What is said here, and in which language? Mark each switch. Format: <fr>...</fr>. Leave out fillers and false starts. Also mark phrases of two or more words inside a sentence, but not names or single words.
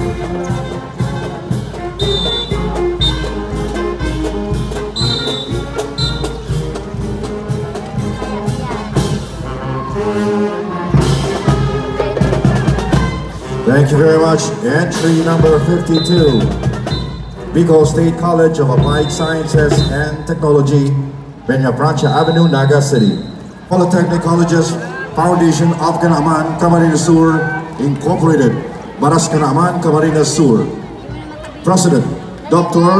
<en>Thank you very much. Entry number 52, Bicol State College of Applied Sciences and Technology, Peña Francia Avenue, Naga City. Polytechnic Colleges Foundation of Canaaman, Camarines Sur, Incorporated, Baras Canaaman, Camarines Sur. President, Dr.</en>